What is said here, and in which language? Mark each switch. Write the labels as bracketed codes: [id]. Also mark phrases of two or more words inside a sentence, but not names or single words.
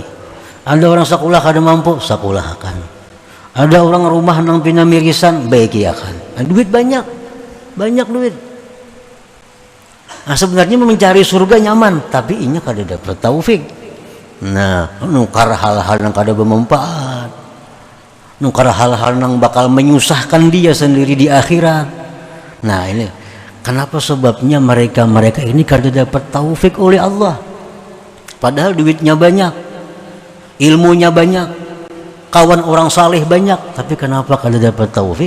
[bjn] Ada orang sekolah kada mampu, sekolahkan. Ada orang rumah nang pinamirisan, baiki akan. Nah, duit banyak duit. Nah, sebenarnya mencari surga nyaman, tapi inya kada dapat taufik. Nah, nukar hal-hal yang kada bermanfaat, nukar hal-hal yang bakal menyusahkan dia sendiri di akhirat. Nah, ini kenapa sebabnya mereka ini kada dapat taufik oleh Allah. Padahal duitnya banyak, ilmunya banyak, kawan orang saleh banyak, tapi kenapa kada dapat taufik?